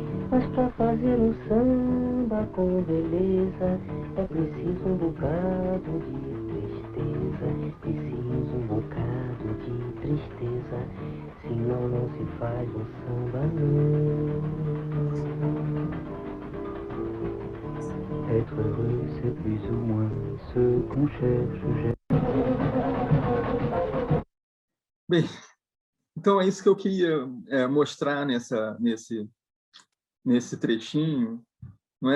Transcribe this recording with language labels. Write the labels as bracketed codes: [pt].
[pt] Mas pra fazer um samba com beleza é preciso um bocado de tristeza, preciso um bocado de tristeza, senão não se faz um samba não. [fr] Être heureux c'est plus ou moins ce qu'on cherche. [pt] Bem, então é isso que eu queria mostrar nesse trechinho, não é?